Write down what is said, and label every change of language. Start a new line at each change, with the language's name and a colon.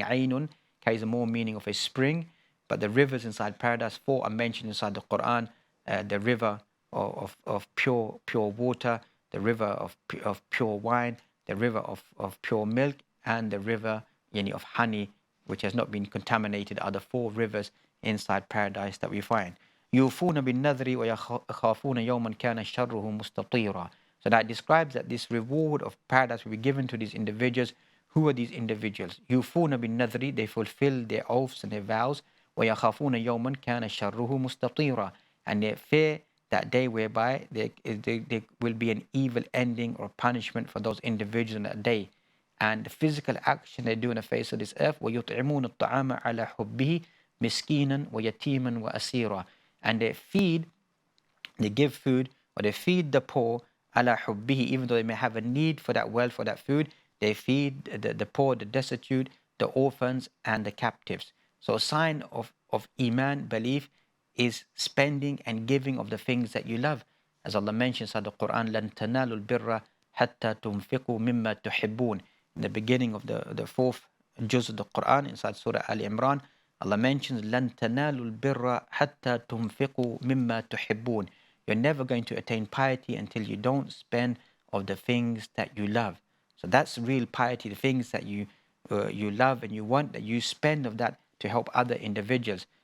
English: Aynun carries a more meaning of a spring, but the rivers inside paradise, 4 are mentioned inside the Quran. The river of pure water, the river of pure wine, the river of pure milk, and the river of honey which has not been contaminated are the 4 rivers inside paradise that we find.
Arabic: يوفون بالنذر ويخافون يوما كان شره مستطيرا.
English: So that describes that this reward of paradise will be given to these individuals. Who are these individuals?
Arabic: يوفون بالنذر,
English: they fulfill their oaths and their vows.
Arabic: ويخافون يوما كان شره مستطيرا,
English: and they fear that day whereby there will be an evil ending or punishment for those individuals on that day. And the physical action they do in the face of this earth,
Arabic: وَيُطْعِمُونَ الطَّعَامَ عَلَى حُبِّهِ مِسْكِينًا وَيَتِيمًا وَأَسِيرًا.
English: And they give food, or they feed the poor, ala hubbihi, even though they may have a need for that wealth, for that food, they feed the poor, the destitute, the orphans, and the captives. So a sign of Iman, belief, is spending and giving of the things that you love. As Allah mentions in the Quran,
Arabic: لَن تَنَالُوا الْبِرَّ حَتَّى تُنْفِقُوا مِمَّا تُحِبُّونَ.
English: In the beginning of the 4th juz of the Quran, inside Surah Al-Imran, Allah mentions,
Arabic: لَن تَنَالُوا الْبِرَّ حَتَّى تُنْفِقُوا مِمَّا تُحِبُّونَ.
English: You're never going to attain piety until you don't spend of the things that you love. So that's real piety, the things that you love and you want, that you spend of that to help other individuals.